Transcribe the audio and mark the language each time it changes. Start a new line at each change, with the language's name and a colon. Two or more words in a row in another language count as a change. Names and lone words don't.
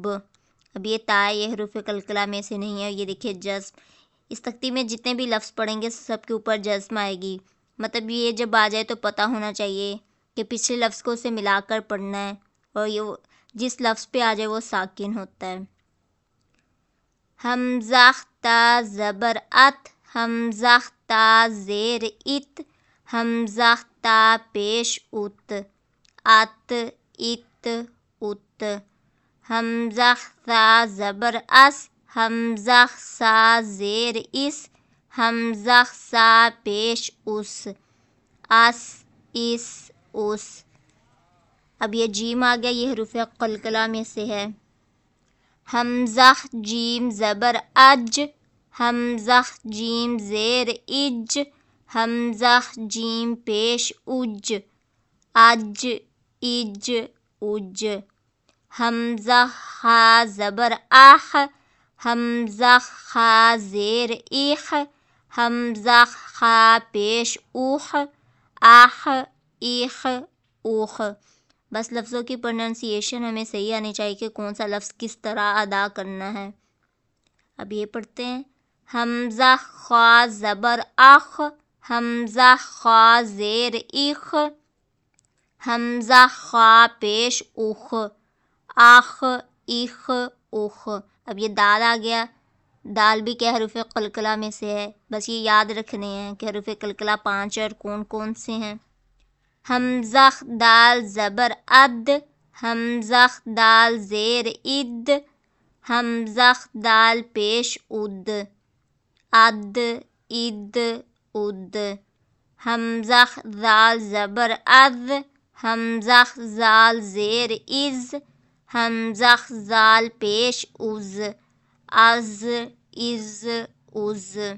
Urdu: اب یہ تا ہے، یہ حروف قلقلہ میں سے نہیں ہے۔ یہ دیکھیں جزم، اس تختی میں جتنے بھی لفظ پڑھیں گے سب کے اوپر جزم آئے گی، مطلب یہ جب آ جائے تو پتہ ہونا چاہیے کہ پچھلے لفظ کو اسے ملا کر پڑھنا ہے، اور یہ جس لفظ پہ آ جائے وہ ساکن ہوتا ہے۔ حمزہ تا زبر ات، حمزہ تا زیر ات، حمزہ تا پیش ات، ات، ات، ات۔ حمزہ سا زبر اس، حمزہ سا زیر اس، حمزہ سا پیش اس، اس، اس، اس۔ اب یہ جیم آ گیا، یہ حروف قلقلہ میں سے ہے۔ حمزہ جیم زبر اج، حمزہ جیم زیر اج، حمزہ جیم پیش اج، اج، اج، اج۔ حمزہ خا زبر اخ، حمزہ خا زیر ایخ، حمزہ خا پیش اوخ، آخ، ایخ اوخ. بس لفظوں کی پروننسیشن ہمیں صحیح آنی چاہیے کہ کون سا لفظ کس طرح ادا کرنا ہے. اب یہ پڑھتے ہیں. حمزہ خا زبر اخ، حمزہ خا زیر اخ، حمزہ خا پیش اخ، آخ اخ اخ. اب یہ دال آ گیا. دال بھی کیا حروف قلقلہ میں سے ہے، بس یہ یاد رکھنے ہیں کہ حروف قلقلہ 5 اور کون کون سے ہیں. حمزہ دال زبر اد، حمزہ دال زیر اد، حمزہ دال پیش اد، اد اد اد. حمزہ دال زبر از، حمزہ زال زیر از، حمزہ زال پیش از، از از از.